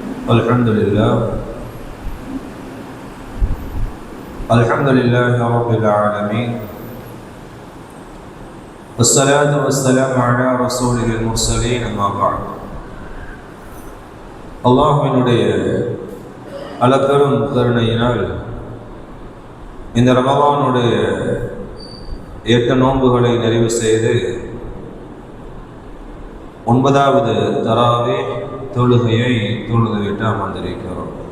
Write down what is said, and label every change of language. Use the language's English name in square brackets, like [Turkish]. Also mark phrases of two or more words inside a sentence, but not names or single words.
[Arabic] الحمد لله رب العالمين والصلاة والسلام على رسوله المرسلين أما بعد [Tamil] அல்லாஹ்வினுடைய அளப்பெரும் கருணையினால் இந்த ரமலானுடைய 8 நோன்புகளை நிறைவு செய்து 9வது தராவீஹ் தொழுகையை தொழுதுவிட்டு அமர்ந்திருக்கிறோம்.